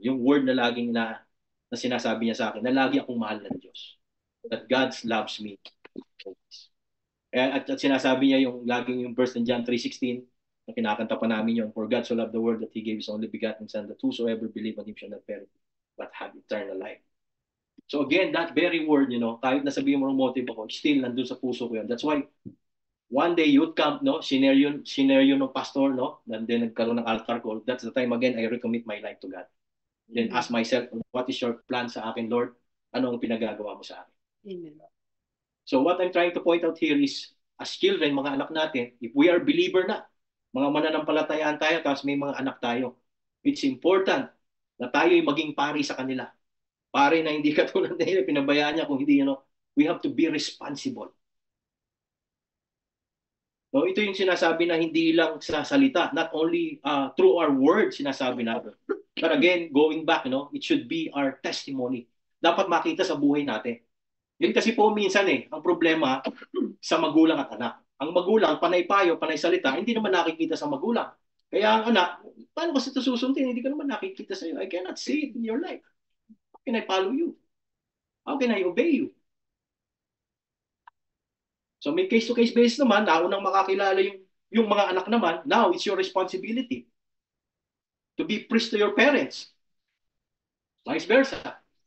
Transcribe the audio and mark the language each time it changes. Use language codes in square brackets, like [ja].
[tl] Yung word na laging na sinasabi niya sa akin, na lagi akong mahal ng Diyos. [en] That God loves me. [tl] At sinasabi niya yung laging yung verse in John 3:16 na kinakanta pa namin yun, [en] for God so loved the world that He gave His only begotten Son, that whosoever believe on Him shall not perish but have eternal life. So again, that very word, [tl] kahit nasabihin mo ng motive ako, still nandun sa puso ko yun. [en] That's why one day youth camp, senior yun ng pastor, and then nagkaroon ng altar call. That's the time again I recommit my life to God. Then ask myself, what is your plan [tl] sa akin, [en] Lord? [tl] Ano ang pinagagawa mo sa akin? Amen. [en] So what I'm trying to point out here is, as children, [tl] mga anak natin, [en] if we are believer na, [tl] mga mananampalatayaan tayo, tapos may mga anak tayo, [en] it's important [tl] na tayo'y maging pari sa kanila. Pari na hindi katulad nila, pinabayaan niya kung hindi, [en] we have to be responsible. [tl] So ito yung sinasabi na hindi lang sa salita, [en] not only through our words [tl] sinasabi natin. [en] But again, going back, it should be our testimony. [tl] Dapat makita sa buhay natin. Yun kasi po minsan ang problema sa magulang at anak. Ang magulang, panay payo, panay salita, hindi naman nakikita sa magulang. Kaya ang anak, paano kasi ito susundin? Hindi ka naman nakikita sa iyo. [en] I cannot see it in your life. How can I follow you? How can I obey you? So may case-to-case basis naman, [tl] naunang makakilala yung mga anak naman, [en] now it's your responsibility to be priest to your parents. Vice versa.